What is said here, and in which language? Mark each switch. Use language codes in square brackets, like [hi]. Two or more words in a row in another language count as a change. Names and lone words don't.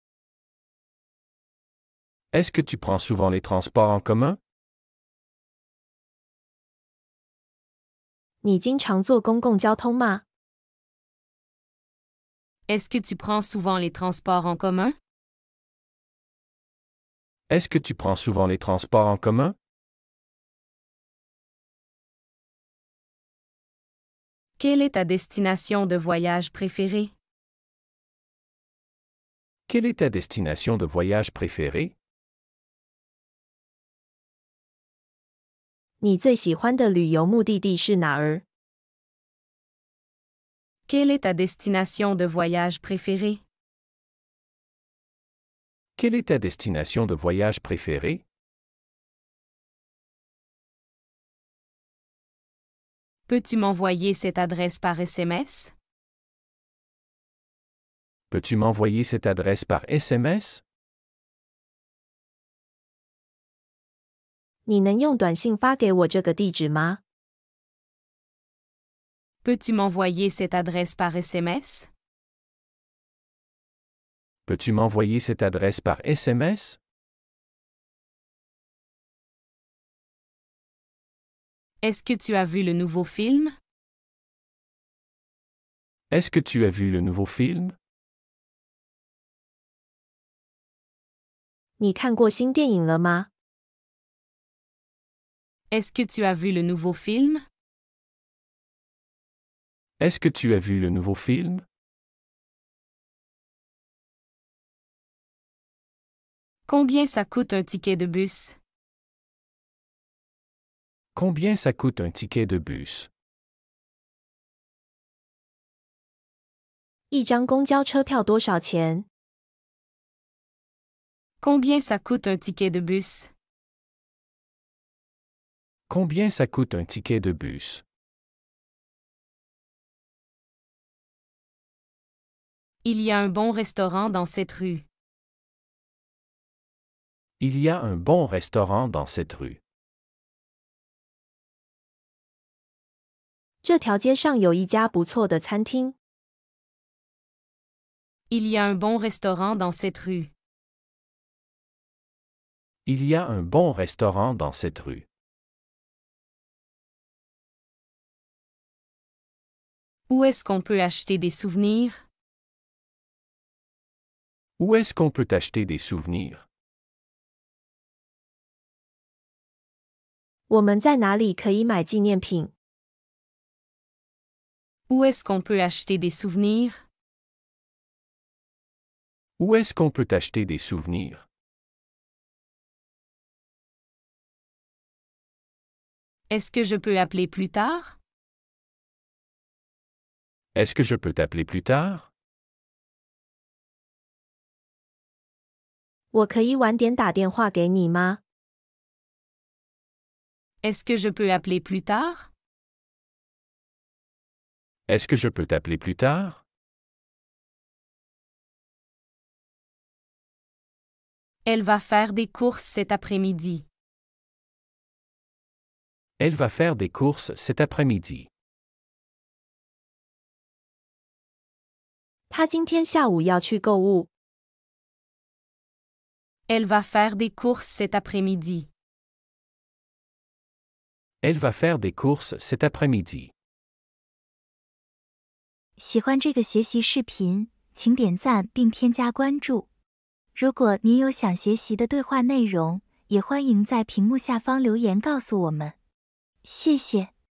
[fr] Est-ce que tu prends souvent les transports en commun? [zh] 你经常坐公共交通吗？ [fr] Est-ce que tu prends souvent les transports en commun? Est-ce que tu prends souvent les transports en commun? Quelle est ta destination de voyage préférée? Quelle est ta destination de voyage préférée? [zh] 你最喜欢的旅游目的地是哪儿？ [fr] Quelle est ta destination de voyage préférée? Quelle est ta destination de voyage préférée? Peux-tu m'envoyer cette adresse par SMS? Peux-tu m'envoyer cette adresse par SMS? [zh] 你能用短信发给我这个地址吗？ [fr] Peux-tu m'envoyer cette adresse par SMS? Peux-tu m'envoyer cette adresse par SMS? Est-ce que tu as vu le nouveau film? Est-ce que tu as vu le nouveau film? [zh] 你看过新电影了吗？ [fr] Est-ce que tu as vu le nouveau film? Est-ce que tu as vu le nouveau film? Combien ça coûte un ticket de bus? Combien ça coûte un ticket de bus? [zh] 一张公交车票多少钱？ [fr] Combien ça coûte un ticket de bus? Combien ça coûte un ticket de bus? Il y a un bon restaurant dans cette rue. Il y a un bon restaurant dans cette rue. [zh] 这条街上有一家不错的餐厅。 [fr] Il y a un bon restaurant dans cette rue. Il y a un bon restaurant dans cette rue. Où est-ce qu'on peut acheter des souvenirs? Où est-ce qu'on peut acheter des souvenirs? [zh] 我们在哪里可以买纪念品？ [fr] Où est-ce qu'on peut acheter des souvenirs? Où est-ce qu'on peut acheter des souvenirs? Est-ce que je peux appeler plus tard? Est-ce que je peux t'appeler plus tard? [zh] 我可以晚点打电话给你吗？ [fr] Est-ce que je peux appeler plus tard? Est-ce que je peux t'appeler plus tard? Elle va faire des courses cet après-midi. Elle va faire des courses cet après-midi. [zh] 他今天下午要去购物。 [fr] Elle va faire des courses cet après-midi. Elle va faire des courses cet après-midi. [zh] 喜欢这个学习视频，请点赞并添加关注。如果您有想学习的对话内容，也欢迎在屏幕下方留言告诉我们。谢谢。